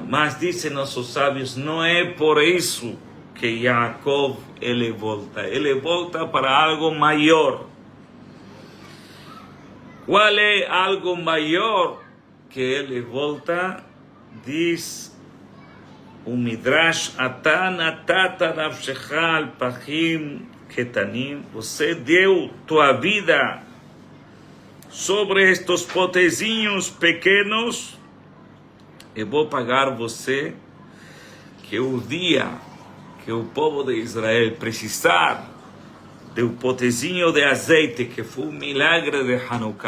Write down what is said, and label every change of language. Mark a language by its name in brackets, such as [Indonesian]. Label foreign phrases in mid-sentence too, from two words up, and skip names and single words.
[Portuguese] Mas dizem nossos sábios, não é por isso que Jacob ele volta para algo maior. Qual é algo maior que ele volta? Diz o Midrash: [Hebrew] אתה נתת נפשך על פכים קטנים. [Portuguese] Você deu tua vida sobre estes potezinhos pequenos. Eu vou pagar você que o dia que o povo de Israel precisar do potezinho de azeite, que foi um milagre de Hanukkah.